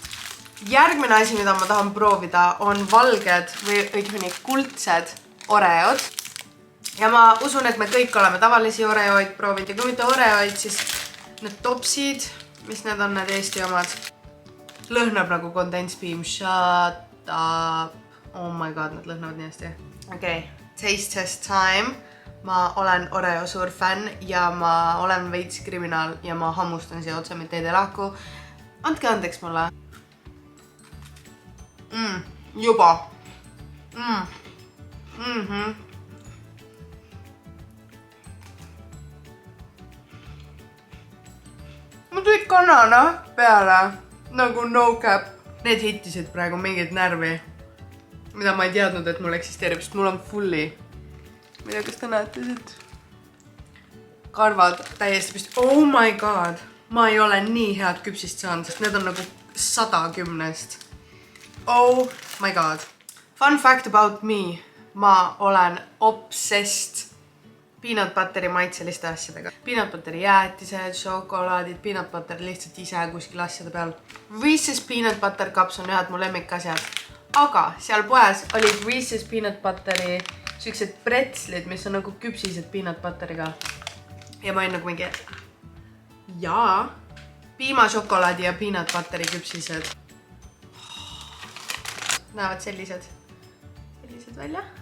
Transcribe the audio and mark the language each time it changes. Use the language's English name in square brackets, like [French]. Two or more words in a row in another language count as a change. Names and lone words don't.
[Estonian] Järgmine asi, mida ma tahan proovida, on valged või õigemini kuldsed Oreod. Ja ma usun, et me kõik oleme tavalisi Oreoid proovinud. Ja kui mitte Oreoid, siis need topsid, mis need on need Eesti omad, lõhnab nagu [English] condensed beam. Shut up. Oh my god, [Estonian] need lõhnavad nii hästi. Okei, [English] taste test time. [Estonian] Ma olen Oreo suur fänn ja ma olen veits kriminaal ja ma hammustan siia otse, mitte ei tee lahku. Andke andeks mulle. Juba. Ma tulid kanana peale, nagu [English] no cap. [Estonian] Need hittisid praegu mingit närvi, mida ma ei teadnud, et mul eksisteerib, sest mul on fully. Ma ei tea, kas te näete siit? Karvad täiesti püsti. Oh my god. Ma ei ole nii head küpsist saanud, sest need on nagu 110. [English] Oh my god. Fun fact about me. [Estonian] Ma olen [English] obsessed peanut butteri [Estonian] maitseliste asjadega. [English] Peanut butteri [Estonian] jäätised, šokolaadid, [English] peanut butter [Estonian] lihtsalt ise kuskil asjade peal. Reese's peanut butter cups on ühed mu lemmikasjad. Aga seal poes olid Reese's peanut butteri sellised pretslid, mis on nagu küpsised [English] peanut butteriga. [Estonian] Ja ma olin nagu mingi, jaa, piimašokolaadi ja [English] peanut butteri [Estonian] küpsised. Näevad sellised välja.